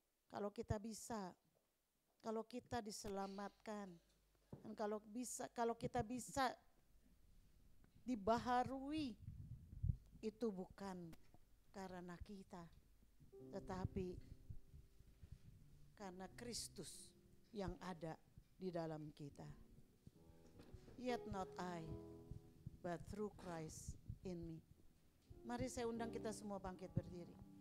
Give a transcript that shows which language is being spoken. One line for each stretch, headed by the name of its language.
Indonesian: Kalau kita bisa, kalau kita diselamatkan, dan kalau kita bisa dibaharui, itu bukan karena kita, tetapi karena Kristus yang ada di dalam kita.
English: Yet not I, but through Christ in me.
Indonesian: Mari saya undang kita semua bangkit berdiri.